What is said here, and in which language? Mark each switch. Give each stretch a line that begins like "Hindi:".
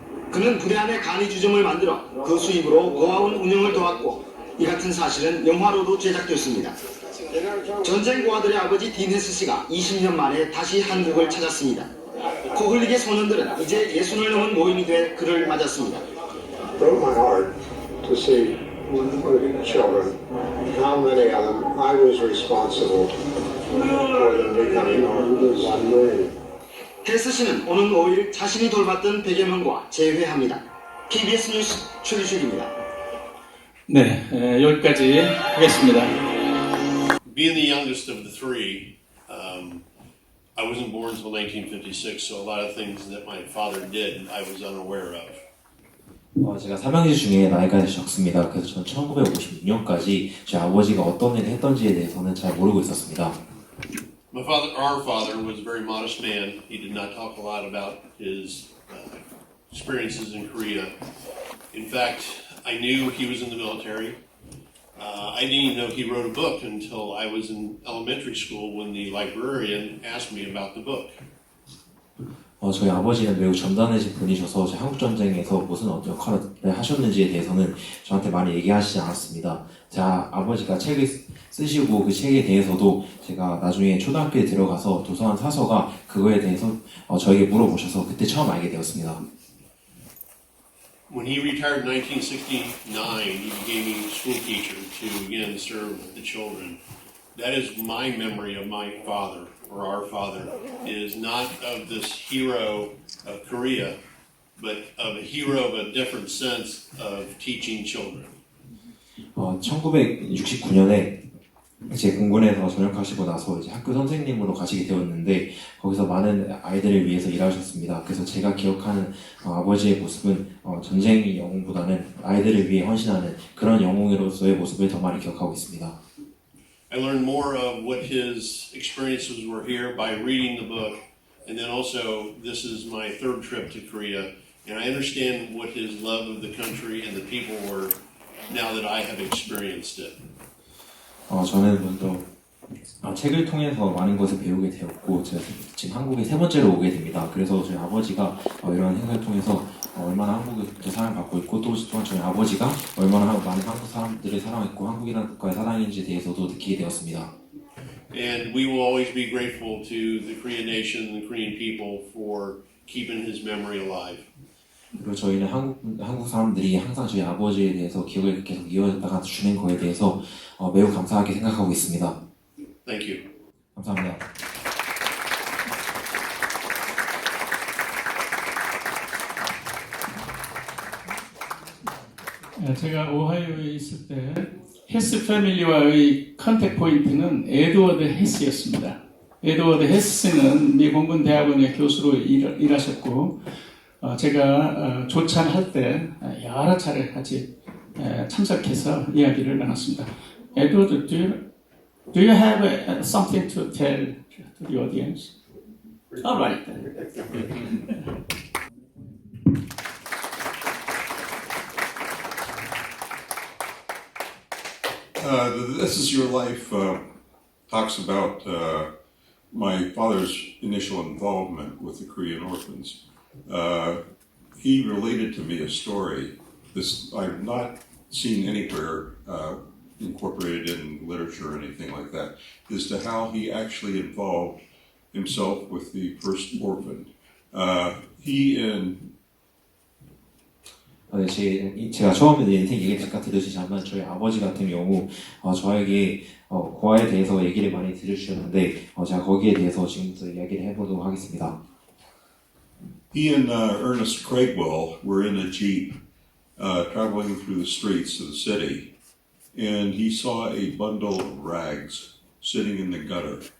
Korean: 그는 부대 안에 간이주점을 만들어 그 수입으로 고아원 운영을 도왔고 이 같은 사실은 영화로도 제작됐습니다. 전쟁 고아들의 아버지 딘 헤스 씨가 20년 만에 다시 한국을 찾았습니다. 코흘릭의 소년들은 이제 60을 넘은 노인이 돼 그를 맞았습니다.
English: Broke my heart to see children, how many of them I was responsible for them becoming orphans.
Korean: 헤스 씨는 오는 5일 자신이 돌봤던 100여 명과 재회합니다. KBS 뉴스 최규식입니다. 네, 여기까지 하겠습니다.
English: Being the youngest of the three, I wasn't born until 1956, so a lot of things that my father did, I was unaware of.
Korean: 제가 삼형제 중에 나이가 적습니다. 그래서 저는 1956년까지 제 아버지가 어떤 일을 했던지에 대해서는 잘 모르고 있었습니다.
English: Our father was a very modest man. He did not talk a lot about his experiences in Korea. In fact, I knew he was in the military. I didn't even know he wrote a book until I was in elementary school when the librarian asked me about the book.
Korean: 저희 아버지는 매우 점잖으신 분이셔서 한국 전쟁에서 무슨 역할을 하셨는지에 대해서는 저한테 많이 얘기하시지 않았습니다. 제 아버지가 책을 쓰시고 그 책에 대해서도 제가 나중에 초등학교에 들어가서 도서관 사서가 그거에 대해서 저에게 물어보셔서 그때 처음 알게 되었습니다.
English: When he retired in 1969, he became a school teacher to again serve the children. That is my memory of my father, or our father, is not of this hero of Korea, but of a hero of a different sense of teaching children.
Korean: 1969년에 제 공군에서 전역하시고 나서 이제 학교 선생님으로 가시게 되었는데 거기서 많은 아이들을 위해서 일하셨습니다. 그래서 제가 기억하는 아버지의 모습은 전쟁의 영웅보다는 아이들을 위해 헌신하는 그런 영웅으로서의 모습을 더 많이 기억하고 있습니다.
English: I learned more of what his experiences were here by reading the book, and then also this is my third trip to Korea, and I understand what his love of the country and the people were now that I have experienced it.
Korean: 저는 먼저 책을 통해서 많은 것을 배우게 되었고 제가 지금 한국에 세 번째로 오게 됩니다. 그래서 저희 아버지가 이런 행사를 통해서 얼마나 한국에 사랑받고 있고 또 또한 저희 아버지가 얼마나 많은 한국 사람들을 사랑했고 한국이라는 국가의 사랑인지에 대해서도 느끼게 되었습니다.
English: And we will always be grateful to the Korean nation and the Korean people for keeping his memory alive.
Korean: 그리고 저희는 한국 사람들이 항상 저희 아버지에 대해서 기억을 계속 이어다가 주는 거에 대해서 매우 감사하게 생각하고 있습니다.
English: Thank you.
Korean: 감사합니다. 제가 오하이오에 있을 때 헤스 패밀리와의 컨택 포인트는 에드워드 헤스였습니다. 에드워드 헤스는 미 공군 대학원의 교수로 일하셨고 제가 조찬할 때 여러 차례 같이 참석해서 이야기를 나눴습니다.
English: 에드워드, do you have something to tell to the audience? All right. This Is Your Life talks about my father's initial involvement with the Korean orphans. He related to me a story. This I've not seen anywhere incorporated in literature or anything like that, as to how he actually involved himself with the first orphan. He and
Korean: 제가 처음에 인생 얘기 잠깐 들으시자면 저희 아버지 같은 경우 저에게 고아에 대해서 얘기를 많이 들으셨는데 제가 거기에 대해서 지금부터 이야기를 해보도록 하겠습니다.
English: He and Ernest Craigwell were in a jeep traveling through the streets of the city, and he saw a bundle of rags sitting in the gutter.